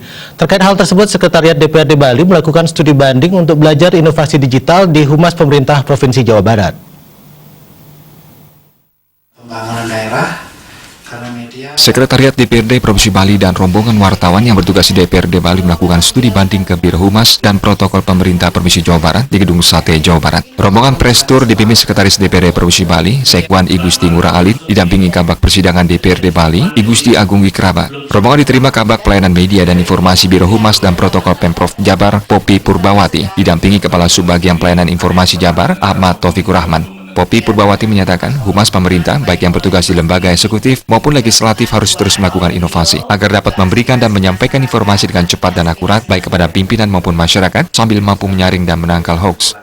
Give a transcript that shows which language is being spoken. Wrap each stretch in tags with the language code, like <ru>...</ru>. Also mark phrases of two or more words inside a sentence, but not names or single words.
<id>Terkait hal tersebut, Sekretariat DPRD Bali melakukan studi banding untuk belajar inovasi digital di Humas Pemerintah Provinsi Jawa Barat. Pembangunan daerah. Sekretariat DPRD Provinsi Bali dan rombongan wartawan yang bertugas di DPRD Bali melakukan studi banding ke Biro Humas dan Protokol Pemerintah Provinsi Jawa Barat di Gedung Sate, Jawa Barat. Rombongan</id> <en>press tour</en> <id>dipimpin Sekretaris DPRD Provinsi Bali, Sekwan I Gusti Ngurah Alit, didampingi Kabak Persidangan DPRD Bali, I Gusti Agung Wikraba. Rombongan diterima Kabak Pelayanan Media dan Informasi Biro Humas dan Protokol Pemprov Jabar, Popi Purbawati, didampingi Kepala Subbagian Pelayanan Informasi Jabar, Ahmad Taufikur Rahman. Popi Purbawati menyatakan, humas pemerintah, baik yang bertugas di lembaga eksekutif maupun legislatif harus terus melakukan inovasi, agar dapat memberikan dan menyampaikan informasi dengan cepat dan akurat, baik kepada pimpinan maupun masyarakat, sambil mampu menyaring dan menangkal hoax.</id>